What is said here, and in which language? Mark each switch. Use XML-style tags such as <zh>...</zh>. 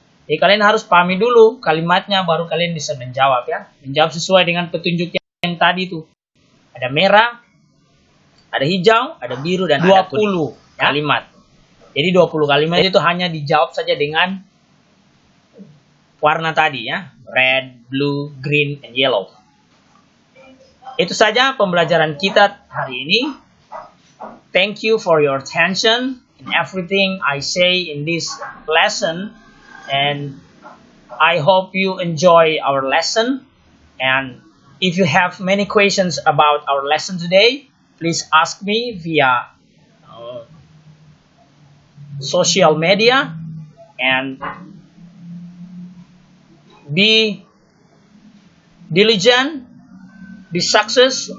<id>Jadi kalian harus pahami dulu kalimatnya, baru kalian bisa menjawab ya. Menjawab sesuai dengan petunjuk yang tadi itu. Ada merah, ada hijau, ada biru, dan 20 ada kuning, kalimat. Jadi 20 kalimat itu hanya dijawab saja dengan warna tadi ya.</id> <en>Red, blue, green, and yellow.</en> <id>Itu saja pembelajaran kita hari ini.</id> <en>Thank you for your attention in everything I say in this lesson. And I hope you enjoy our lesson. And if you have many questions about our lesson today, please ask me via social media, and be diligent, be success.</en>